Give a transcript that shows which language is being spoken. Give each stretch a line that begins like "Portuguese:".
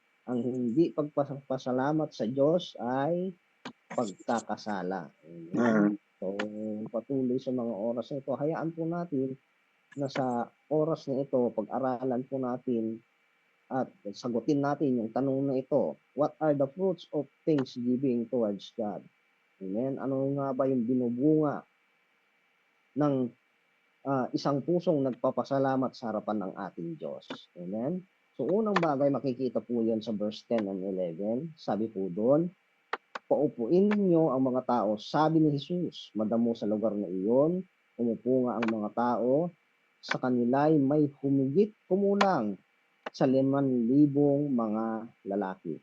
Filipino: Ang hindi pagpasalamat sa Diyos ay pagkakasala. Amen. So, patuloy sa mga oras na ito, hayaan po natin na sa oras na ito, pag-aralan po natin at sagutin natin yung tanong na ito.
English: What are the fruits of thanksgiving towards God? Amen.
Filipino: Ano nga ba yung binubunga ng isang pusong nagpapasalamat sa harapan ng ating Diyos? Amen. So, unang bagay, makikita po yan sa
English: verse 10 and 11.
Filipino: Sabi po doon, paupuin ninyo ang mga tao, sabi ni Jesus, madamo sa lugar na iyon, umupo nga ang mga tao, sa kanila'y may humigit kumulang sa 5,000 mga lalaki.